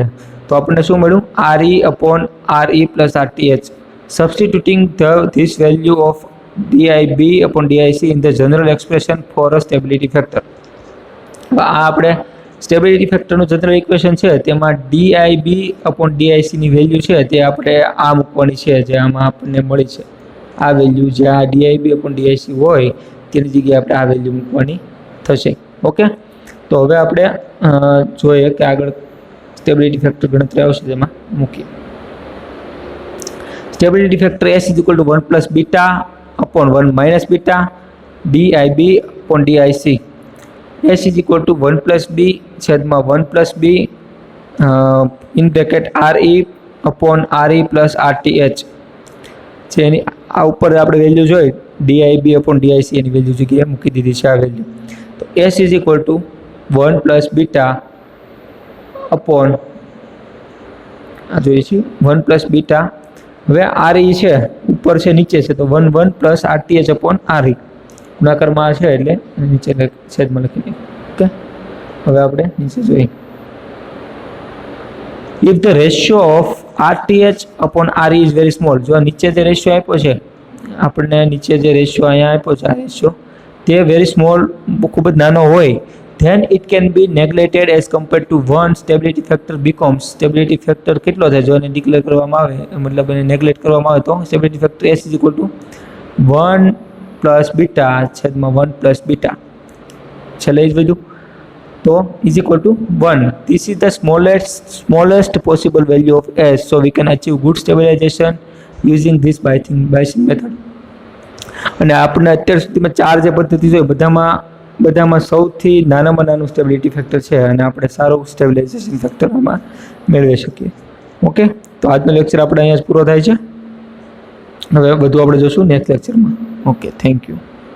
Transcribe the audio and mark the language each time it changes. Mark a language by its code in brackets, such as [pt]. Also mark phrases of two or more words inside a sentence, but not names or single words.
[gu] તો આપણને શું મળ્યું? [en] RE upon RE plus RTH. Substituting this value of DIB upon DIC in the general expression for a stability factor. [gu] આ આપણે સ્ટેબિલિટી ફેક્ટરનું [en] general equation [gu] છે તેમાં [en] DIB upon DIC [gu] ની વેલ્યુ છે તે આપણે આ મૂકવાની છે, જે આમાં આપણને મળી છે આ વેલ્યુ, જે આ DIB upon DIC હોય તેની જગ્યાએ આપણે આ વેલ્યુ મૂકવાની થશે. ઓકે, તો હવે આપણે જોઈએ કે આગળ [en] stability factor [gu] ગણતરી આવશે તેમાં મૂકીએ. [en] stability factor S is equal to 1 plus beta upon 1 minus beta DIB upon DIC. S is equal to 1 plus B છેદમાં 1 plus B in bracket RE upon RE plus RTH. [gu] જેની આ ઉપર આપણે વેલ્યુ જોઈ [en] DIB upon DIC [gu] એની વેલ્યુ જગ્યાએ મૂકી દીધી છે આ વેલ્યુ. [en] તો S is equal to 1 plus beta upon [gu] આ જોઈએ છે [en] 1 plus beta. [gu] હવે RE છે ઉપર છે નીચે છે, તો [en] 1 plus RTH upon RE [gu] ગુણાકારમાં છે એટલે નીચે છેદમાં લખી દઈએ. ઓકે, હવે આપણે નીચે જોઈએ. [en] if the ratio of RTH upon RE is very small. [gu] જો નીચે જે રેશિયો આપ્યો છે આપણને, નીચે જે રેશિયો અહીંયા આપ્યો છે આ રેશિયો તે [en] very small, [gu] ખૂબ જ નાનો હોય, [en] then it can be neglected as compared to 1. stability factor becomes, stability factor [gu] કેટલો થાય જો એને ડિક્લેર કરવામાં આવે, મતલબ એને નેગ્લેક્ટ કરવામાં આવે તો [en] stability factor S is equal to 1 plus beta છેદમાં 1 plus beta [gu] છેલ્લે જ વધ્યું તો [en] is equal to 1. This is the smallest possible value of S, so we can achieve good stabilization using this Bayesian method. [gu] અને આપણે અત્યાર સુધીમાં ચાર જે પદ્ધતિ છે બધામાં સૌથી નાનામાં નાનું સ્ટેબિલિટી ફેક્ટર છે, અને આપણે સારું [en] stabilization factor [gu] આમાં મેળવી શકીએ. ઓકે, તો આજનો લેક્ચર આપણે અહીંયા જ પૂરો થાય છે. હવે બધું આપણે જોશું નેક્સ્ટ લેક્ચરમાં. [en] okay, thank you.